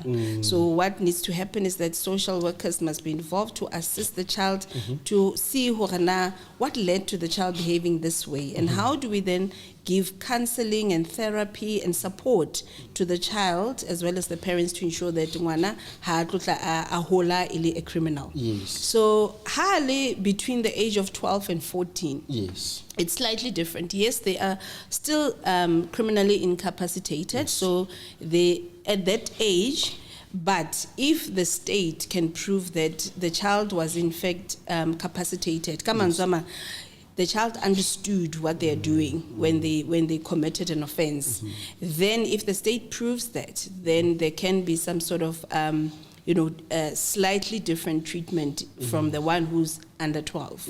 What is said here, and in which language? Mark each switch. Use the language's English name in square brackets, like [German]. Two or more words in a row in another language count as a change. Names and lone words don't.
[English] Mm. So what needs to happen is that social workers must be involved to assist the child, mm-hmm, to see what led to the child behaving this way, and, mm-hmm, how do we then give counseling and therapy and support to the child as well as the parents to ensure that [Southern Sotho] ngwana ha ahola ile a [English] criminal. Yes. So between the age of 12 and 14. Yes. It's slightly different. Yes, they are still criminally incapacitated, yes, so they at that age. But if the state can prove that the child was in fact capacitated, yes, the child understood what they are doing, mm-hmm, when they committed an offense, mm-hmm, then if the state proves that, then there can be some sort of slightly different treatment, mm-hmm, from the one who's under 12.